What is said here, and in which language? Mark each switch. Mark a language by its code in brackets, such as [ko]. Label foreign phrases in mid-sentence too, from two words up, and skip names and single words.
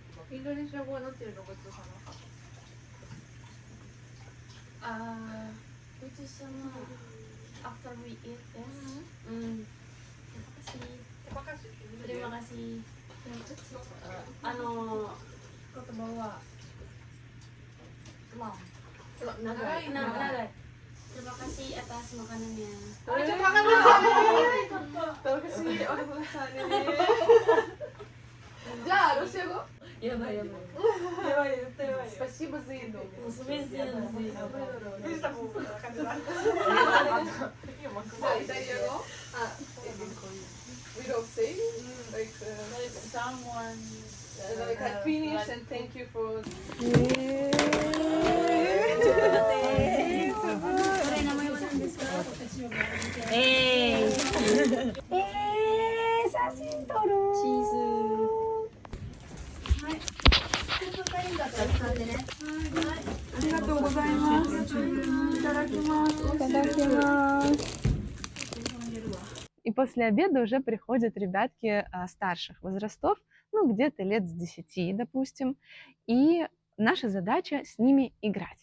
[ja] インドネシア語はなんていうのごちそうさま。ごちそうさま。 [en] After we eat this. [id] Terima kasih. Terima kasih. [ja] 言葉は長い。 [id] Terima kasih atas makanannya. Terima kasih oleh pesannya. [ja] じゃあロシア語？やばい。 [ru] Спасибо за еду. Спасибо за еду. Итальяно? [en] We don't say like someone like I finish and thank you for. [ja] 写真撮る。チーズ。はい。ありがとうございます。いただきます。いただきます。 [ru] И после обеда уже приходят ребятки старших возрастов, ну где-то лет с 10, допустим, и наша задача с ними играть.